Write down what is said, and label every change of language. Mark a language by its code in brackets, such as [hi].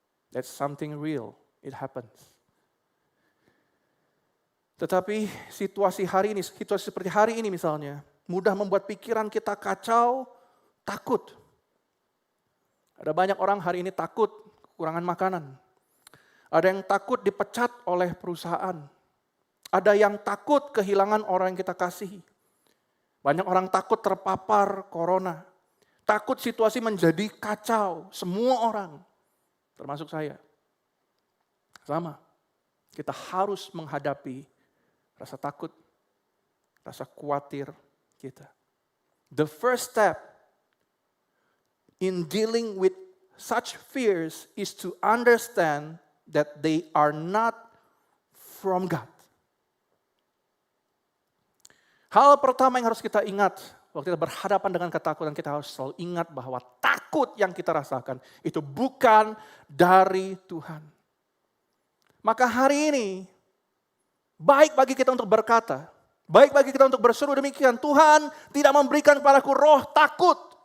[en] That's something real, it happens. [id] Tetapi situasi hari ini, situasi seperti hari ini misalnya, mudah membuat pikiran kita kacau, takut. Ada banyak orang hari ini takut kekurangan makanan. Ada yang takut dipecat oleh perusahaan. Ada yang takut kehilangan orang yang kita kasihi. Banyak orang takut terpapar corona. Takut situasi menjadi kacau. Semua orang, termasuk saya. Sama. Kita harus menghadapi rasa takut, rasa khawatir kita. [en] The first step in dealing with such fears is to understand that they are not from God. [id] Hal pertama yang harus kita ingat waktu kita berhadapan dengan ketakutan, kita harus selalu ingat bahwa takut yang kita rasakan itu bukan dari Tuhan. Maka hari ini, baik bagi kita untuk berkata, baik bagi kita untuk berseru demikian, Tuhan tidak memberikan kepadaku roh takut.